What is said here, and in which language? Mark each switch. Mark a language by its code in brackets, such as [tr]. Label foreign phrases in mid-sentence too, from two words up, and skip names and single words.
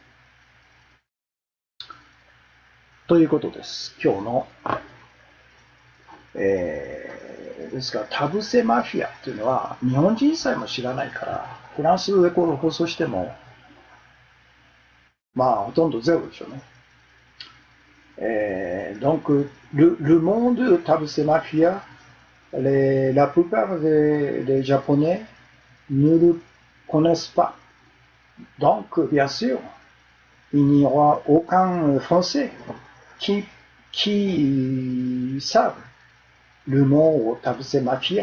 [ja] ということです。今日の、ですからタブセマフィアっていうのは日本人さえも知らないから、フランスでこれを放送しても、まあほとんどゼロでしょうね。 [fr] Donc, le monde Tabusé Mafia, la plupart des Japonais ne le connaissent pas. Donc, bien sûr, il n'y aura aucun Français qui savent le nom Tabusé Mafia.